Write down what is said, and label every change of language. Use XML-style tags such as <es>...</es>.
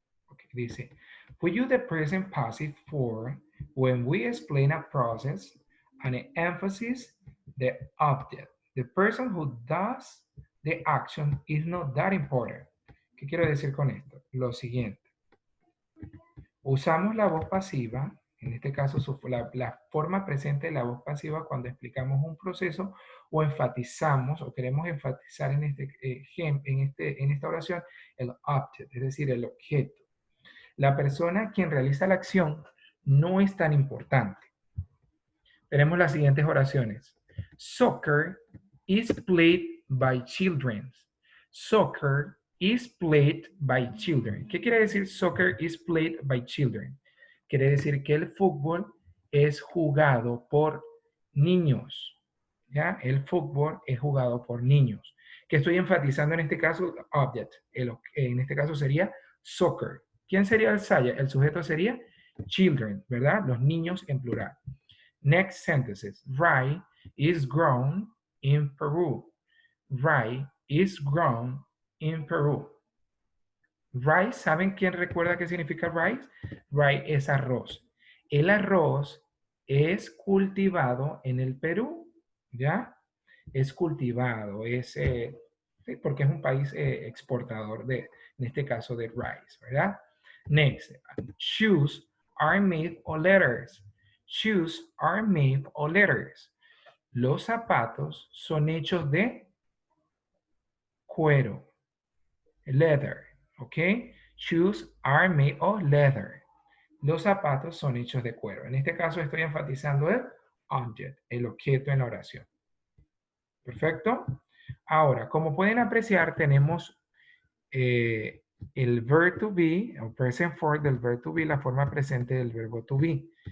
<en>Okay, dice, we use the present passive form when we explain a process and emphasis the object. The person who does the action is not that important.</en> <es>¿Qué quiero decir con esto? Lo siguiente. Usamos la voz pasiva, en este caso la forma presente de la voz pasiva cuando explicamos un proceso o enfatizamos o queremos enfatizar en, en esta oración el object, es decir, el objeto. La persona quien realiza la acción no es tan importante. Tenemos las siguientes oraciones.</es> <en>Soccer is played by children. Soccer is played by children.</en> <es>¿Qué quiere decir soccer is played by children? Quiere decir que el fútbol es jugado por niños. ¿Ya? El fútbol es jugado por niños. ¿Qué estoy enfatizando en este caso? Object. En este caso sería soccer. ¿Quién sería el saya? El sujeto sería children, ¿verdad? Los niños en plural.</es> <en>Next sentences. Rye is grown in Peru. Rye is grown in Peru.</en> <es>Rice, ¿saben quién recuerda qué significa rice? Rice es arroz. El arroz es cultivado en el Perú, ¿ya? Es cultivado, sí, porque es un país exportador en este caso, de rice, ¿verdad?</es> <en>Next, shoes are made of letters. Shoes are made of letters.</en> <es>Los zapatos son hechos de cuero, leather. ¿Ok?</es> <en>Shoes are made of leather.</en> <es>Los zapatos son hechos de cuero. En este caso estoy enfatizando el object, el objeto en la oración. ¿Perfecto? Ahora, como pueden apreciar, tenemos el verb to be, o present for del verb to be, la forma presente del verbo to be.</es>